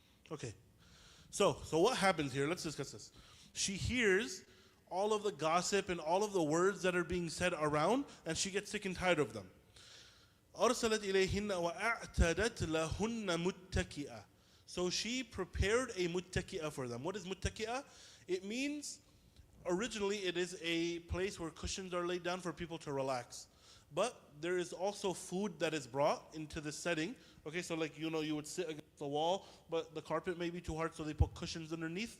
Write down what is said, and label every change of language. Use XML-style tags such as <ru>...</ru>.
<en>Okay. So what happens here? Let's discuss this. She hears all of the gossip and all of the words that are being said around, and she gets sick and tired of them.</en> <ar>أرسلت إليهن وأعتدت لهن متكئة.</ar> <en>So she prepared a muttaki'ah for them. What is muttaki'ah? It means, originally it is a place where cushions are laid down for people to relax. But there is also food that is brought into the setting. Okay, so like, you would sit against the wall, but the carpet may be too hard, so they put cushions underneath.</en>